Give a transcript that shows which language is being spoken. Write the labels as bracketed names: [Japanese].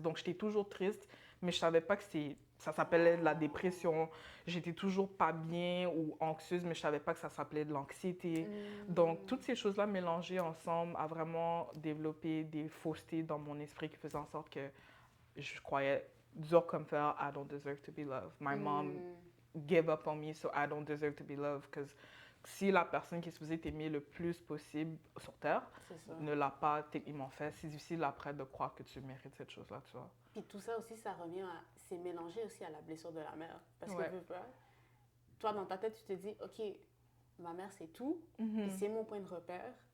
[French] Donc, j'étais toujours triste, mais je ne savais pas que ça s'appelait de la dépression. J'étais toujours pas bien ou anxieuse, mais je ne savais pas que ça s'appelait de l'anxiété. Donc, toutes ces choses-là mélangées ensemble a vraiment développé des faussetés dans mon esprit qui faisaient en sorte que je croyais dur comme fer, [English] I don't deserve to be loved. My mom gave up on me, so I don't deserve to be loved. Because [French] si la personne qui est supposée t'aimer le plus possible sur Terre ne l'a pas techniquement fait, c'est difficile après de croire que tu mérites cette chose-là, tu vois. Puis tout ça aussi, ça revient à... C'est mélangé aussi à la blessure de la mère. Parce que, toi, dans ta tête, tu te dis, OK, ma mère, c'est tout, puis c'est mon point de repère.